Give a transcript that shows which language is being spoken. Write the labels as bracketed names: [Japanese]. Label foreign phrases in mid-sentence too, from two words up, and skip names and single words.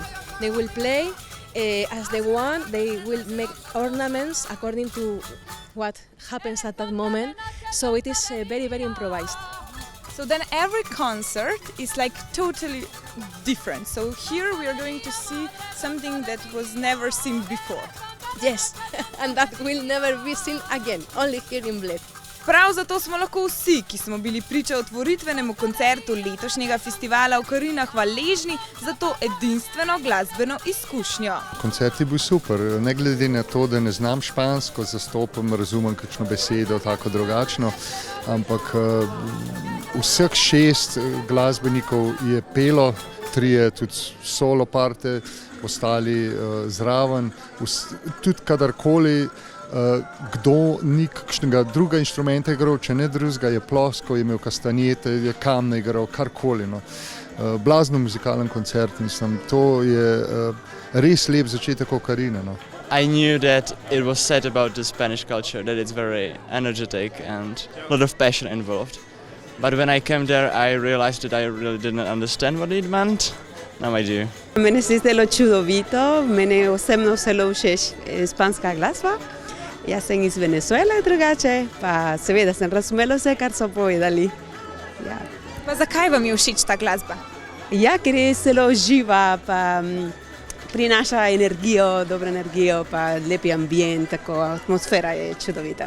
[English] They will play as they want, they will make ornaments according to what happens at that moment, so it is very, very improvised. So then every concert is like totally different. So here we are going to see something that was never seen before. Yes, and that will never be seen again, only here in Bled. [Slovenian] Prav zato smo lahko vsi, ki smo bili priča otvoritvenemu koncertu letošnjega festivala Okarina, hvaležni za to edinstveno glasbeno izkušnjo. Koncert je bil super, ne glede na to, da ne znam špansko, zastopam, razumem kakšno besedo, tako drugačno, ampak vseh 6 glasbenikov je pelo, 3 tudi solo parte, ostali zraven, tudi kadarkoli, kdo ni kakšnega druga inštrumenta igral, če ne drugega, je plosko, je imel kastanjete, je kamne igral, karkoli. No. Blazno muzikalen koncert, mislim, to je res lep začetek Okarine. No. [English] I knew that it was said about the Spanish culture, that it's very energetic and a lot of passion involved. But when I came there, I realized that I really didn't understand what it meant. Now I do. [Slovenian] Mene se zdelo čudovito, mene osebno zelo všeč španska glasba. Jaz sem iz Venezuele drugače, pa seveda sem razumela vse, kar so povedali. Ja. Pa zakaj vam je všeč ta glasba? Ja, ker je zelo živa, pa prinaša energijo, dobro energijo, pa lepi ambient, tako atmosfera je čudovita.